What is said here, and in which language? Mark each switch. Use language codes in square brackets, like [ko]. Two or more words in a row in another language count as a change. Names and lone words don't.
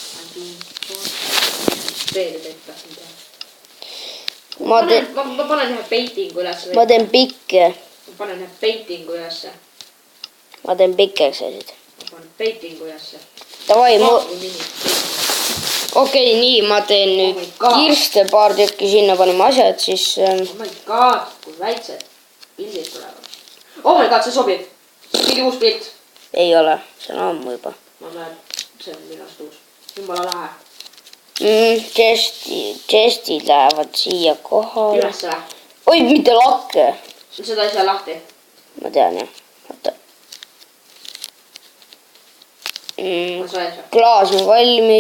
[et] Ma panen ühe peitingu ülesse. Ma teen pikke. Ma panen ühe peitingu ülesse. Ma teen pikkeks asjad. Ma panen peitingu ülesse. Davai, okei, nii, ma teen nüüd kirste paar tükki sinna paneme asjad, siis... [en] Oh my god, [et] kui väiksed pildid tulevad. [en] Oh my god, [et] see sobib. Mingi uus pilt. Ei ole, see on ammu juba. Ma näen, see on minust uus. Jumala lahe. Chestid lähevad siia kohale. Ülesse lähe. Oi, mitte lakke. Seda ei saa lahti. Ma tean jah. Oota. Klaas on valmis.